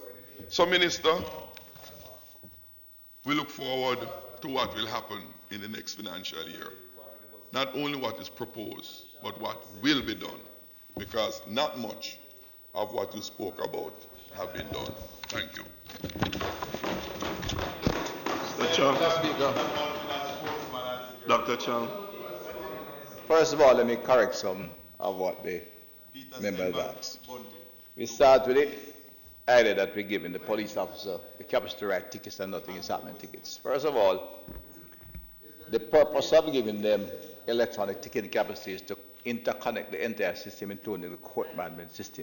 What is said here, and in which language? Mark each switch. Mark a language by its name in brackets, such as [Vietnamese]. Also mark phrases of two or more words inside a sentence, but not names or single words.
[English] So, Minister, we look forward to what will happen in the next financial year. Not only what is proposed, but what will be done, because not much of what you spoke about have been done. Thank you. Mr. Chang. Dr. Chang. First of all, let me correct some of what the members asked. We start with the idea that we're giving the police officer the capacity to write tickets and nothing is happening tickets. First of all, the purpose of giving them electronic ticketing capacity is to interconnect the entire system, including the court management system.